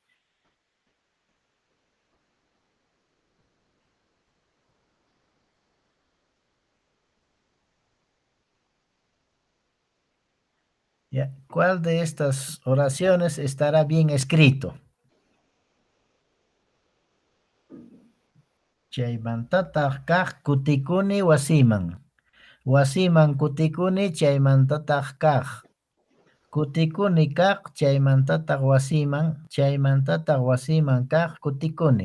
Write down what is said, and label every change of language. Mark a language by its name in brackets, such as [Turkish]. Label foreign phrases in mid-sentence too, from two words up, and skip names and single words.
[Spanish] Ya, ¿cuál de estas oraciones estará bien escrito? [Quechua] Chaymantataq kaq kutikuni wasiman. Wasiman kutikuni chaymantataq kaq. Kutikuni kaq chaymantataq wasiman kaq kutikuni.